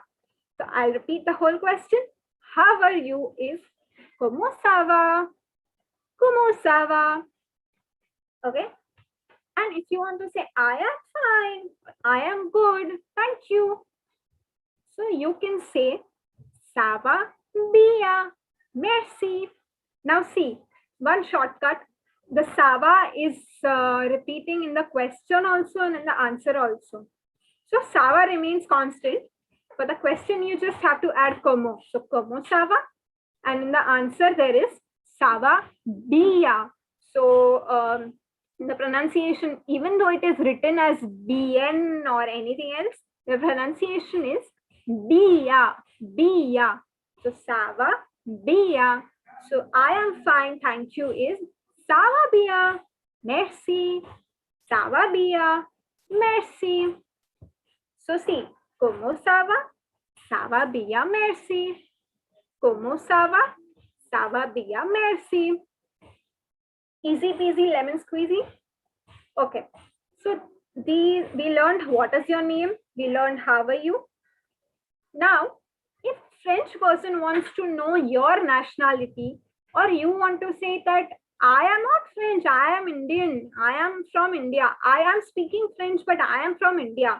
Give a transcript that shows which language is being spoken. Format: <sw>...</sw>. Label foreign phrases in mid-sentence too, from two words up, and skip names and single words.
<en>So I'll repeat the whole question. How are you is</en> <fr>como sava, como sava.</fr> <en>Okay, and if you want to say I am fine, I am good, thank you. So you can say</en> <fr>sava bien, merci.</fr> <en>Now see, one shortcut. The sava is repeating in the question also and in the answer also. So sava remains constant. For the question, you just have to add como. So</en> <fr>como sava.</fr> <en>And in the answer, there is</en> <fr>sava bien.</fr> <en>So the pronunciation, even though it is written as bien or anything else, the pronunciation is bien, bien.</en> <fr>So sava bien.</fr> <en>So I am fine, thank you is</en> <fr>sava bien, merci, sava bien, merci. So see, como sava bien, merci. Como sava bien, merci.</fr> <en>Easy peasy lemon squeezy. Okay, so we learned what is your name, we learned how are you. Now, if French person wants to know your nationality, or you want to say that I am not French, I am Indian, I am from India, I am speaking French, but I am from India.</en>